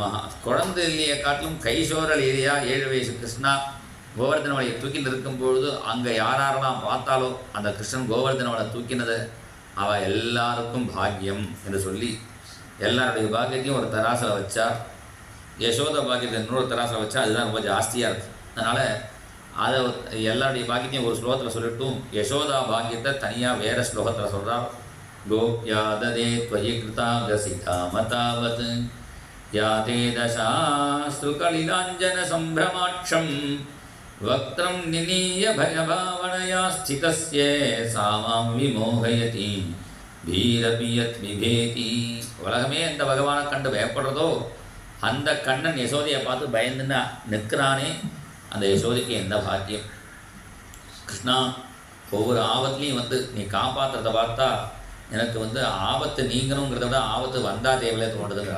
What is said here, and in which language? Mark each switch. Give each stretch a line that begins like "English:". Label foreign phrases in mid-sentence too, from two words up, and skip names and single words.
Tamil: குழந்தை இல்லையை காட்டிலும் கைசோர லீலையா 7 வயசு கிருஷ்ணா கோவர்தனவளையை தூக்கிட்டு இருக்கும்பொழுது அங்கே யாரெல்லாம் பார்த்தாலோ அந்த கிருஷ்ணன் கோவர்தனவளை தூக்கினதை அவள் எல்லாருக்கும் பாக்கியம் என்று சொல்லி எல்லாருடைய பாக்கியத்தையும் ஒரு தராசில் வச்சார். யசோத பாக்கியத்தை இன்னொரு தராசில் வச்சா அதுதான் ரொம்ப ஜாஸ்தியாக இருக்குது. அதனால் அதை எல்லாருடைய பாக்கியத்தையும் ஒரு ஸ்லோகத்தில் சொல்லிட்டும் யசோதா பாக்கியத்தை தனியாக வேறு ஸ்லோகத்தில் சொல்கிறார்.
Sanskrit: கோப்யாததே त्वयि कृतागसितामतावत् याते दशाश्रुकलिलाञ्जनसम्भ्रमाक्षं वक्त्रं निनीय भयभावनया स्थितस्य सा मां विमोहयति भीरपि यत् बिभेति.
Tamil: உலகமே அந்த பகவானை கண்டு பயப்படுறதோ அந்த கண்ணன் யசோதையை பார்த்து பயந்துன்னா நிற்கிறானே, அந்த யசோதைக்கு எந்த பாக்கியம். கிருஷ்ணா ஒவ்வொரு ஆபத்துலேயும் நீ காப்பாற்றுறதை பார்த்தா எனக்கு ஆபத்து நீங்கணுங்கிறத விட ஆபத்து வந்தால் தேவையில்லை தோன்றதுங்கிறான்.